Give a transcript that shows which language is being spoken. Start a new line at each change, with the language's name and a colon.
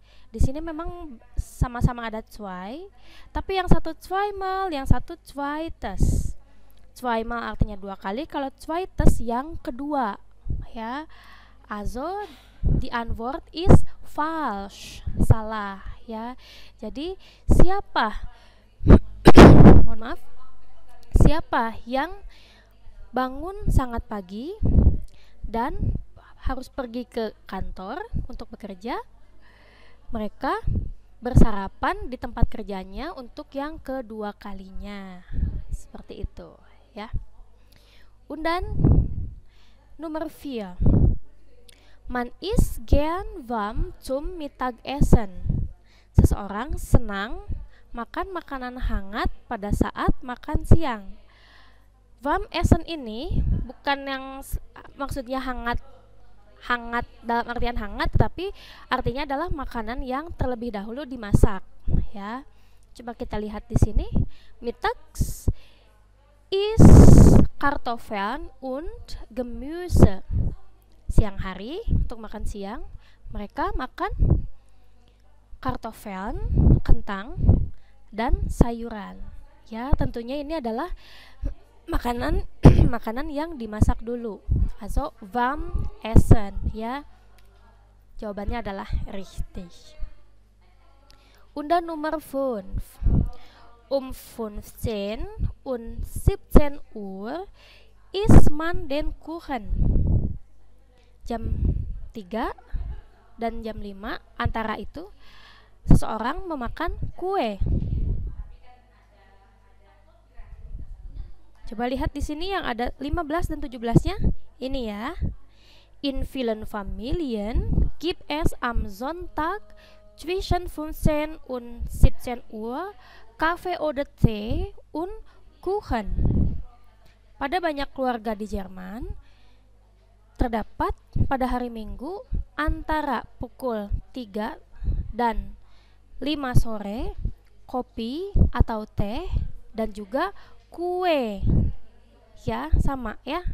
Indonesian: Di sini memang sama-sama ada zwei, tapi yang satu zweimal, yang satu zweites. Zweimal artinya 2 kali, kalau zweites yang kedua, ya.
German: Also die Antwort ist falsch,
Indonesian: salah, ya. Jadi siapa? Mohon maaf. Siapa yang bangun sangat pagi dan harus pergi ke kantor untuk bekerja? Mereka bersarapan di tempat kerjanya untuk yang kedua kalinya. Seperti itu, ya.
German: Und dann Nummer 4. Man isst gern warm zum Mittagessen.
Indonesian: Seseorang senang makan makanan hangat pada saat makan siang. Warm Essen ini bukan yang maksudnya hangat hangat dalam artian hangat, tetapi artinya adalah makanan yang terlebih dahulu dimasak, ya. Coba kita lihat di sini.
German: Mittags is Kartoffeln und Gemüse.
Indonesian: Siang hari untuk makan siang mereka makan Kartoffeln, kentang, dan sayuran. Ya, tentunya ini adalah makanan makanan yang dimasak dulu.
German: Also warm essen,
Indonesian: ya. Jawabannya adalah
German: richtig. Und dann Nummer 5. Um 15 und 17 Uhr isst man den Kuchen.
Indonesian: Jam 3 dan jam 5 antara itu seseorang memakan kue. Coba lihat di sini yang ada 15 dan 17-nya. Ini ya.
German: In vielen Familien gibt es am Sonntag zwischen 15 und 17 Uhr Kaffee oder Tee und Kuchen.
Indonesian: Pada banyak keluarga di Jerman terdapat pada hari Minggu antara pukul 3 dan 5 sore kopi atau teh dan juga kue. Ya, sama ya.